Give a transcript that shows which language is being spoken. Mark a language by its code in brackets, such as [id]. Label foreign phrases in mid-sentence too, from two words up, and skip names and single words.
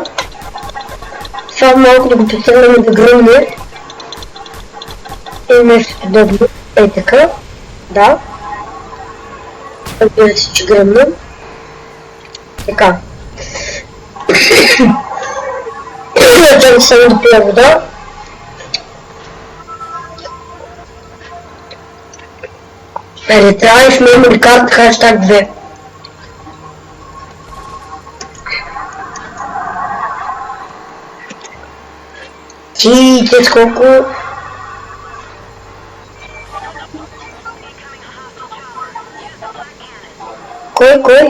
[bg] Това малко да го потърнем да гръмне. И нещо подобно. Ей така. Да. Разбира се, че гръмна. Така. Трябва само да пия вода. [en] Retrieve memory card hashtag 2. [bg] Ти сколко... Кой?